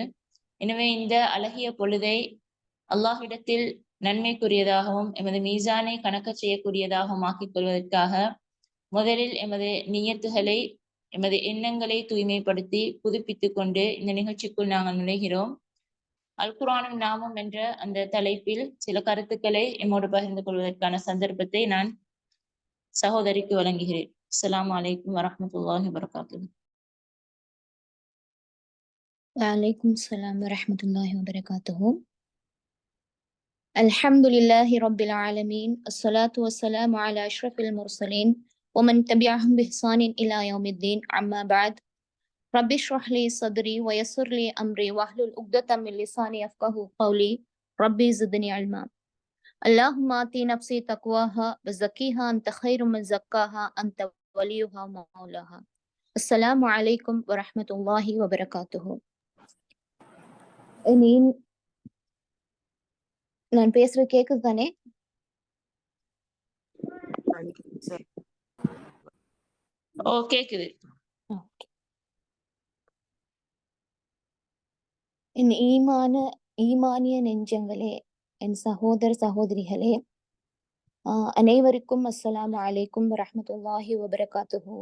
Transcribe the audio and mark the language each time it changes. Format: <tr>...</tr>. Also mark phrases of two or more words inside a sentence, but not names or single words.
<ta>எனவே இந்த அழகிய பொழுதை அல்லாஹ்விடத்தில் நன்மைக்குரியதாகவும் எமது மீசானை கணக்க செய்யக்கூடியதாகவும் ஆக்கிக் கொள்வதற்காக முதலில் எமது நியத்துகளை, எமது எண்ணங்களை தூய்மைப்படுத்தி புதுப்பித்துக் கொண்டு இந்த நிகழ்ச்சிக்குள் நாங்கள் நுழைகிறோம். அல் குர்ஆனும் நாமும் என்ற அந்த தலைப்பில் சில கருத்துக்களை எம்மோடு பகிர்ந்து கொள்வதற்கான சந்தர்ப்பத்தை நான் சகோதரிக்கு வழங்குகிறேன்.</ta> <ar>السلام عليكم ورحمة الله وبركاته. وعليكم السلام ورحمة الله وبركاته. الحمد لله رب العالمين، الصلاة والسلام على أشرف المرسلين ومن تبعهم بإحسان إلى يوم الدين، أما بعد. رب اشرح لي صدري ويسر لي أمري واحلل عقدة من لساني يفقهوا قولي. ربي زدني علما. اللهم آتي نفسي تقواها وزكيها أنت خير من زكاها أنت وليها ومولاها. السلام عليكم ورحمة الله وبركاته.</ar> <ta>நான் பேசுறது கேக்குது தானே? ஓ, கேக்குது. என் ஈமானிய நெஞ்சங்களே, என் சகோதர சகோதரிகளே, அனைவருக்கும்</ta> <ar>السلام عليكم ورحمة الله وبركاته.</ar>